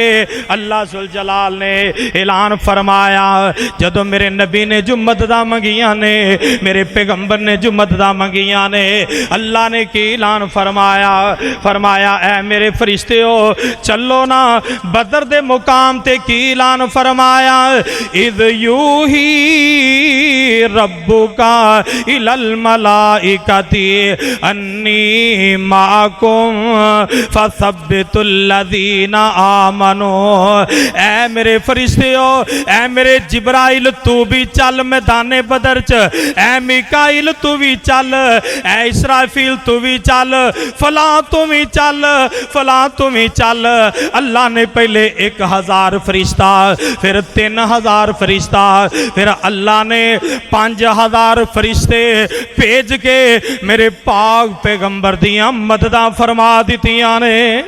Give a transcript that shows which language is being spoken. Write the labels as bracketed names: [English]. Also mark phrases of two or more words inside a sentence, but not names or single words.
[Punjabi] اللہ ذوالجلال نے اعلان فرمایا، جدوں میرے نبی نے جو مددا منگیا نے، میرے پیغمبر نے جو مددا منگیا نے، اللہ نے کی اعلان فرمایا، فرمایا اے میرے فرشتے ہو چلو نا بدر دے مقام تے کی اعلان فرمایا, [Arabic] إذ يوحي ربك إلى الملائكة أني معكم فثبتوا الذين آمنوا. [Punjabi] اے میرے فرشتے ہو، اے میرے جبرائیل تو بھی چل میدانِ بدر چ، اے میکائیل تو بھی چل، اے اسرافیل تو بھی چل، فلاں تو بھی چل، فلاں تو بھی چل. اللہ نے پہلے 1000 فرشتہ، پھر 3000 فرشتہ، پھر اللہ نے 5000 فرشتے بھیج کے میرے پاک پیغمبر دیاں مدداں فرما دتیاں نے.